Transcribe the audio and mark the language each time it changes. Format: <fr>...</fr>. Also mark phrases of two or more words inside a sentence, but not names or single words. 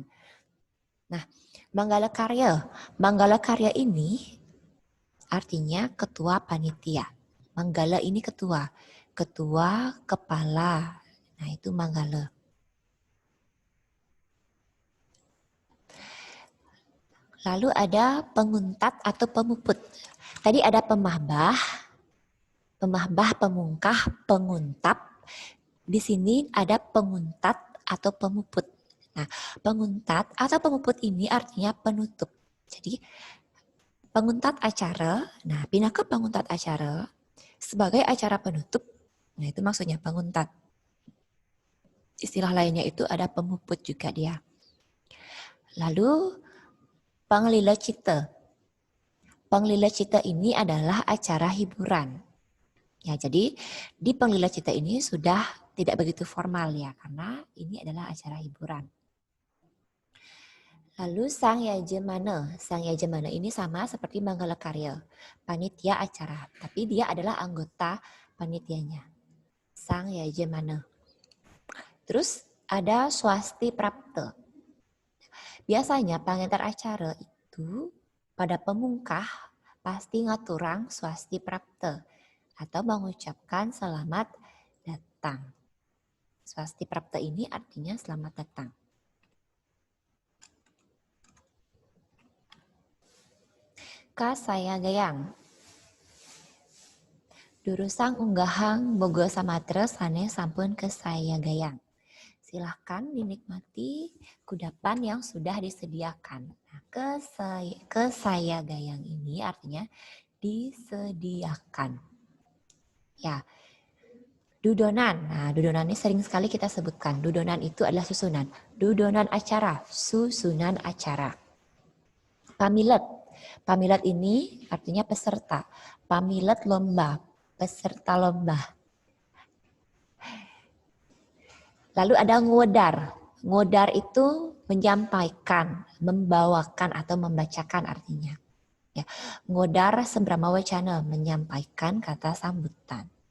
<id>Nah, Manggala Karya ini artinya ketua panitia. Manggala ini ketua kepala. Nah, itu Manggala. Lalu ada penguntat atau pemuput. Tadi ada pemahbah, pemungkah, penguntap. Di sini ada penguntat atau pemuput. Nah, penguntat atau pemuput ini artinya penutup. Jadi, penguntat acara, nah pindah ke penguntat acara sebagai acara penutup, nah itu maksudnya penguntat. Istilah lainnya itu ada pemuput juga dia. Lalu, Panglila Cita. Panglila Cita ini adalah acara hiburan. Ya, jadi di Panglila Cita ini sudah tidak begitu formal ya, karena ini adalah acara hiburan. Lalu Sang Yajamana. Sang Yajamana ini sama seperti Manggala Karya, panitia acara, tapi dia adalah anggota panitianya. Sang Yajamana. Terus ada</id> <ban>Swasti Prapta.</ban> <id>Biasanya pengantar acara itu pada pemungkah pasti</id> <ban>ngaturang Swasti Prapta</ban> <id>atau mengucapkan selamat datang.</id> <ban>Swasti Prapta</ban> <id>ini artinya selamat datang.</id> <ban>Kasaya Gayang. Durusang unggahang bogo samatra sane sampun kesaya gayang.</ban> <id>Silahkan dinikmati kudapan yang sudah disediakan. Nah,</id> <ban>kesaya gayang</ban> <id>ini artinya disediakan. Ya, dudonan. Nah, dudonan ini sering sekali kita sebutkan. Dudonan itu adalah susunan. Dudonan acara, susunan acara. Pamilet. Pamilet ini artinya peserta. Pamilet lomba, peserta lomba. Lalu ada ngodar. Ngodar itu menyampaikan, membawakan atau membacakan artinya. Ya,</id> <ban>ngodar sembrama wacana,</ban> <id>menyampaikan kata sambutan.</id>